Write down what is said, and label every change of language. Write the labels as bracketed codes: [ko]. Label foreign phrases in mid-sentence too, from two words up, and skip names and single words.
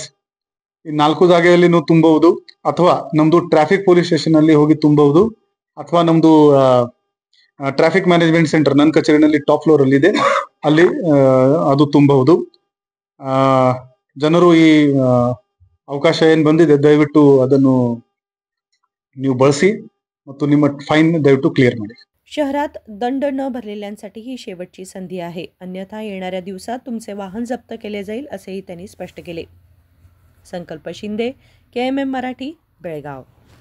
[kn] ಈ 4 ಜಾಗೆಯಲ್ಲಿ ನೀವು ತುಂಬಬಹುದು, ಅಥವಾ ನಮ್ದು [en] traffic police station [kn] ಅಲ್ಲಿ ಹೋಗಿ ತುಂಬಬಹುದು, ಅಥವಾ ನಮ್ದು [en] traffic management center [kn] ನನ್ನ ಕಚೇರಿನಲ್ಲಿ [en] top floor [kn] ಅಲ್ಲಿ ಇದೆ, ಅಲ್ಲಿ ಅದು ತುಂಬಬಹುದು। ಜನರು ಈ ಅವಕಾಶ ಏನು ಬಂದಿದೆ ದಯವಿಟ್ಟು ಅದನ್ನು ನೀವು ಬಳಸಿ ಮತ್ತು ನಿಮ್ಮ ಫೈನ್ ದಯವಿಟ್ಟು ಕ್ಲಿयर ಮಾಡಿ। [mr] शहरात दंड न भरलेल्यांसाठी ही शेवटची संधी आहे, अन्यथा येणाऱ्या दिवसात तुमचे वाहन जप्त केले जाईल, असेही त्यांनी स्पष्ट केले। संकल्प शिंदे, KMM मराठी, बेळगाव।